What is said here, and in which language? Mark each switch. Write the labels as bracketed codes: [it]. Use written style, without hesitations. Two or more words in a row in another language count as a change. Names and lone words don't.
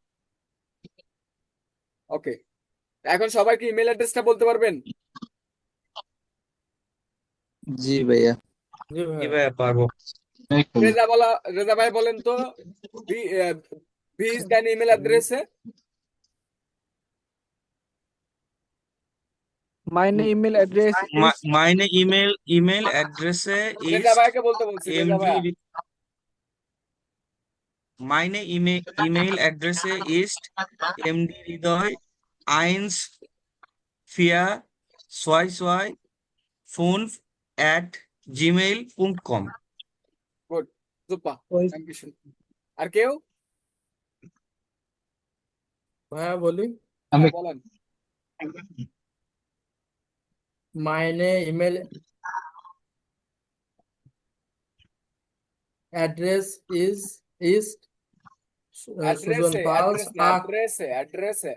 [bn] ওকে, এখন সবাই কি ইমেল অ্যাড্রেসটা বলতে পারবেন? জি ভাইয়া। জি ভাইয়া পারবো। রেজা ভাই বলেন তো [de] Wie ist deine E-Mail-Adresse. Meine E-Mail-Adress ist Meine E-Mail-Adresse [bn] রেজা [de] ist [bn] ভাইকে বলতে বলছি, রেজা ভাই। [de] MD. Meine E-Mail-Adresse ist mdridoy 1422 5@gmail.com. [en] Good, super, thank you. [bn] আর কেউ? ভাইয়া বলি, বলেন। [de] meine [en] email address is Susan Pauls [bn] অ্যাড্রেসে